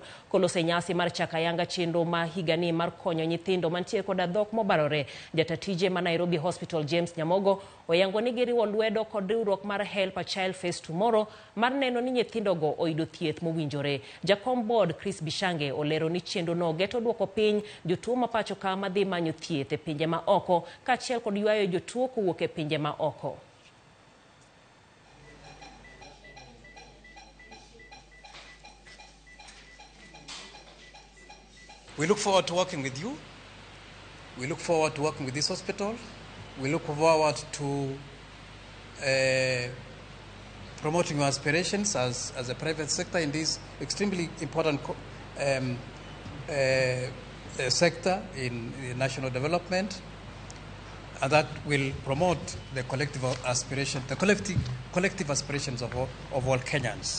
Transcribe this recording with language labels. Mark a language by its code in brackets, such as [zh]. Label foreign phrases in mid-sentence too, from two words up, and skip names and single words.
[luo] Kolose nyasi mar chakayanga chenro ma higani mar konyo nyithindo mantie kod dhok mobarore, jatatije ma Nairobi Hospital James Nyamogo oyango ni giriwo lwedo kod riwruok mar Help a Child Face Tomorrow mar neno ni nyithindogo oyudo thieth mowinjore. Jakom board Chris Bishange olero ni chenro no geto duoko piny jotuo mapacho ka madhi manyo thieth e pinje ma oko kaachiel kod ywayo jotuo kowuok e pinje ma oko. [en] We look forward to working with you. We look forward to working with this hospital. We look forward to promoting your aspirations as a private sector in this extremely important sector in national development, and that will promote the collective aspirations of all Kenyans.